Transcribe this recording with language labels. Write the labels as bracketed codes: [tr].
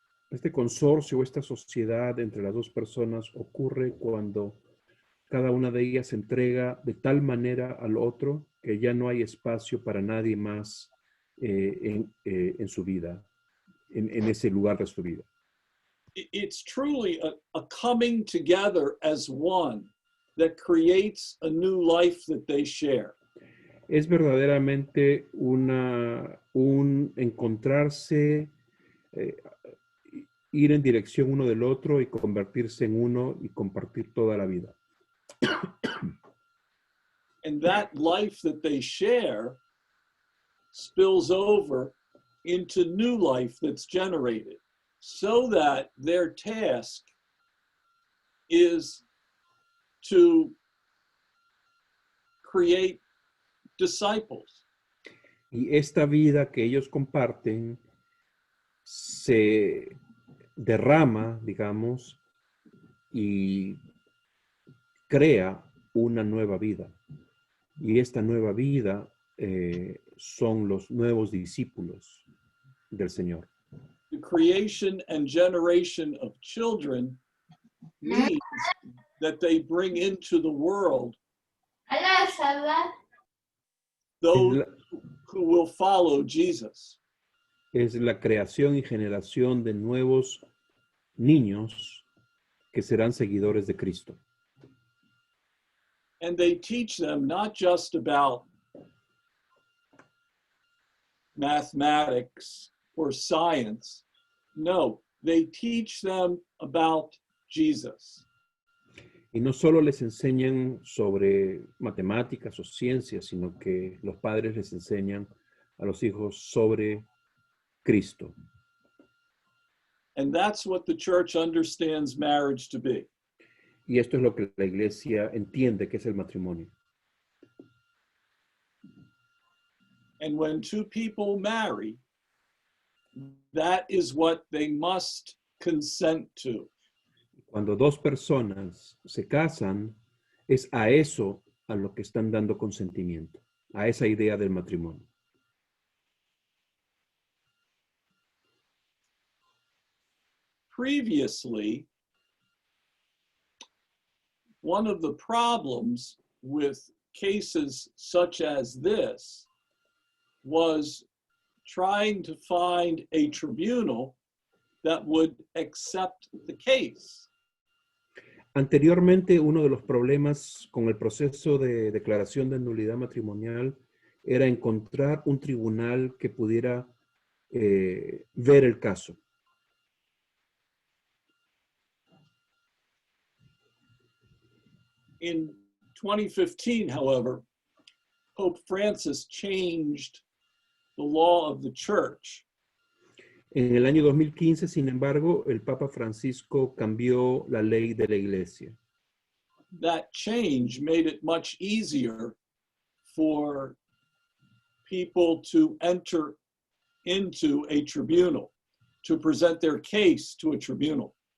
[es] Este consorcio, esta sociedad entre las dos personas ocurre cuando cada una de ellas se entrega de tal manera al otro que ya no hay espacio para nadie más en su vida, en ese lugar de su vida. [en] It's truly a coming together as one that creates a new life that they share. [es] Es verdaderamente un encontrarse, ir en dirección uno del otro y convertirse en uno y compartir toda la vida. [en] And that life that they share spills over into new life that's generated, so that their task is to create disciples. [es] Y esta vida que ellos comparten se derrama, digamos, y crea una nueva vida. Y esta nueva vida son los nuevos discípulos del Señor. [en] The creation and generation of children means that they bring into the world those who will follow Jesus. [es] Es la creación y generación de nuevos niños que serán seguidores de Cristo. [en] And they teach them not just about mathematics or science. No, they teach them about Jesus. [es] Y no solo les enseñan sobre matemáticas o ciencias, sino que los padres les enseñan a los hijos sobre Cristo. [en] And that's what the church understands marriage to be. [es] Y esto es lo que la iglesia entiende que es el matrimonio. [en] And when two people marry, that is what they must consent to. [es] Cuando dos personas se casan, es a eso a lo que están dando consentimiento, a esa idea del matrimonio. [en] Previously, one of the problems with cases such as this was trying to find a tribunal that would accept the case. [es] Anteriormente, uno de los problemas con el proceso de declaración de nulidad matrimonial era encontrar un tribunal que pudiera ver el caso. [en] In 2015, however, Pope Francis changed the law of the church. [es] En el año 2015, sin embargo, el Papa Francisco cambió la ley de la iglesia. [en] That change made it much easier for people to enter into a tribunal, to present their case to a tribunal.